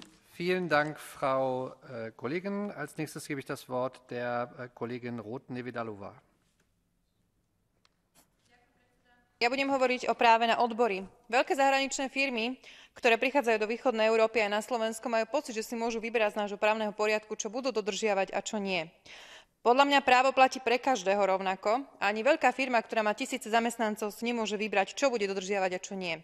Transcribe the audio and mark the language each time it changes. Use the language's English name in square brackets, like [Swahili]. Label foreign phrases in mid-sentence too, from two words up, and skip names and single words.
[German] Vielen Dank, Frau Kollegin. Als nächstes gebe ich das Wort der Kollegin Roth-Neveďalová. [Slovak] Ja budem hovoriť o práve na odbory. Veľké zahraničné firmy, ktoré prichádzajú do východnej Európy aj na Slovensko, majú pocit, že si môžu vyberať z nášho právneho poriadku, čo budú dodržiavať a čo nie. Podľa mňa právo platí pre každého rovnako a ani veľká firma, ktorá má tisíce zamestnancov, si nemôže vybrať, čo bude dodržiavať a čo nie.